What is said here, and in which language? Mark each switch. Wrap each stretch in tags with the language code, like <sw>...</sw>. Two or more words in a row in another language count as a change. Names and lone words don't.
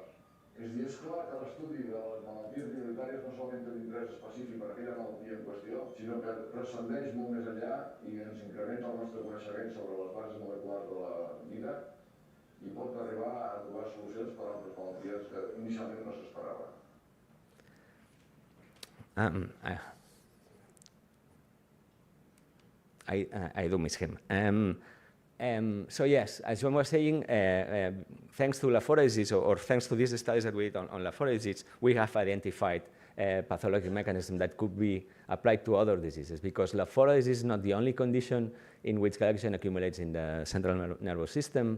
<ca>És a dir, és clar que l'estudi de les malalties minoritàries no solament té un interès específic per aquella malaltia en qüestió, sinó que transcendeix molt més enllà i ens incrementa el nostre coneixement sobre les bases moleculars de la vida i pot arribar a trobar solucions per a altres malalties que inicialment no s'esperaven.</ca> <en>I do miss him. So yes, as Joan was saying, thanks to Lafora disease, or thanks to these studies that we did on Lafora disease, we have identified pathologic mechanism that could be applied to other diseases, because Lafora disease is not the only condition in which glycogen accumulates in the central nervous system.</en>